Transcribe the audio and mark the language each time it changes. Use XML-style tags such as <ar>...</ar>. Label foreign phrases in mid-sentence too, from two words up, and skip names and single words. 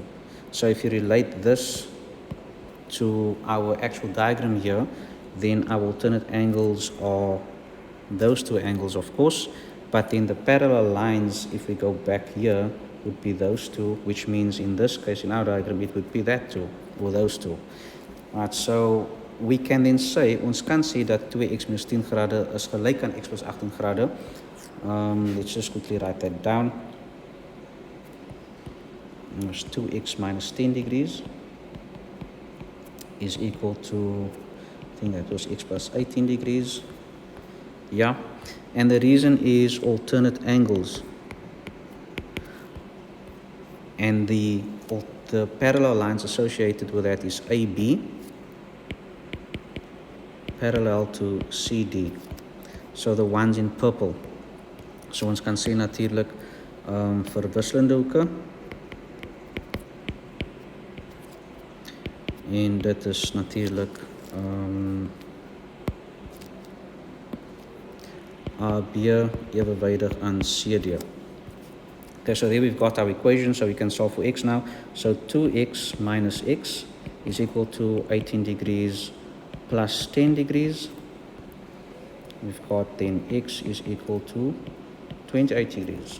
<en>So if you relate this to our actual diagram here, then our alternate angles are those two angles, of course, but then the parallel lines, if we go back here, would be those two, which means in this case, in our diagram, it would be that two, or those two. Right, so we can then say,</en> <af>ons kan sê dat 2x minus 10 grade is gelyk aan x plus 18 grade.</af> <en>Let's just quickly write that down. There's 2x minus 10 degrees is equal to, I think that was x plus 18 degrees. Yeah, and the reason is alternate angles. And the parallel lines associated with that is AB parallel to CD. So the ones in purple.</en> <af>So ons kan sê natuurlik verwisselende hoeke. En dit is natuurlik AB evenwydig aan CD.</af> <en>Okay, so there we've got our equation, so we can solve for x now. So 2x minus x is equal to 18 degrees plus 10 degrees. We've got then x is equal to 28 degrees.</en>